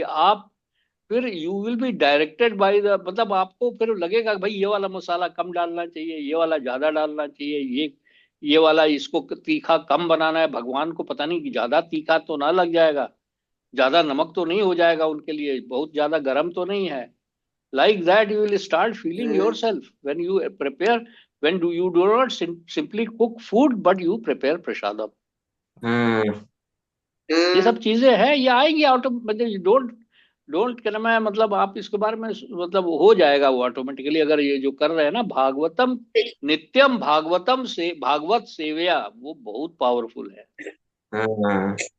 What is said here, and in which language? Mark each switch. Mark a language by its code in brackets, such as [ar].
[hi] आप फिर [en] you will be directed by the, [hi] मतलब आपको फिर लगेगा कि भाई ये वाला मसाला कम डालना चाहिए, ये वाला ज्यादा डालना चाहिए, ये वाला इसको तीखा कम बनाना है। भगवान को पता नहीं कि ज्यादा तीखा तो ना लग जाएगा, ज्यादा नमक तो नहीं हो जाएगा उनके लिए, बहुत ज्यादा गर्म तो नहीं है। [en] Like that, you will start feeling hmm yourself when you prepare, when do you do not simply cook food, but you prepare prasadam. हम्म [hi] ये सब हम्म चीजें हैं, ये आएंगी ऑटो, मतलब डोंट डोंट क्या नाम है, मतलब आप इसके बारे में मतलब हो जाएगा वो ऑटोमेटिकली, अगर ये जो कर रहे हैं ना भागवतम, नित्यम भागवतम से भागवत सेवया, वो बहुत पावरफुल है। हम्म